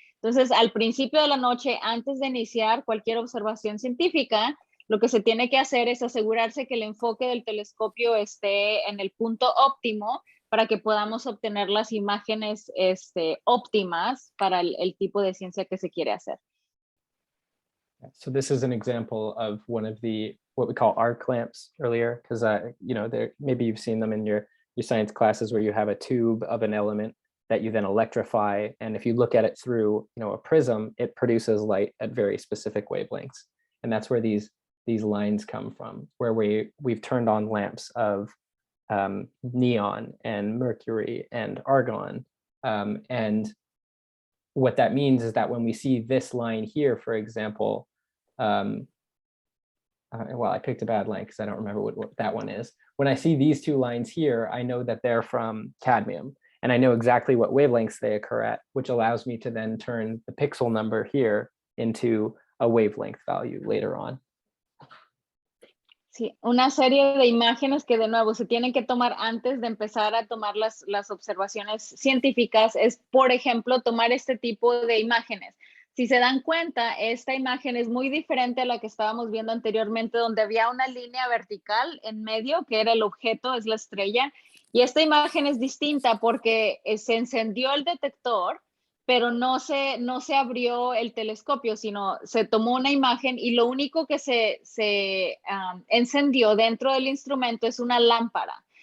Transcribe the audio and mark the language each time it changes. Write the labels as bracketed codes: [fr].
[es] Entonces, al principio de la noche, antes de iniciar cualquier observación científica, lo que se tiene que hacer es asegurarse que el enfoque del telescopio esté en el punto óptimo para que podamos obtener las imágenes óptimas para el tipo de ciencia que se quiere hacer. [en] So this is an example of one of the what we call arc lamps earlier, because maybe you've seen them in your science classes where you have a tube of an element that you then electrify, and if you look at it through a prism, it produces light at very specific wavelengths, and that's where these lines come from, where we've turned on lamps of neon and mercury and argon, and what that means is that when we see this line here, for example, well, I picked a bad line because I don't remember what that one is. When I see these two lines here, I know that they're from cadmium, and I know exactly what wavelengths they occur at, which allows me to then turn the pixel number here into a wavelength value later on. [es] Sí, una serie de imágenes que de nuevo se tienen que tomar antes de empezar a tomar las observaciones científicas es, por ejemplo, tomar este tipo de imágenes. Si se dan cuenta, esta imagen es muy diferente a la que estábamos viendo anteriormente, donde había una línea vertical en medio, que era el objeto, es la estrella, y esta imagen es distinta porque se encendió el detector, pero no se abrió el telescopio, sino se tomó una imagen y lo único que se encendió dentro del instrumento es una lámpara.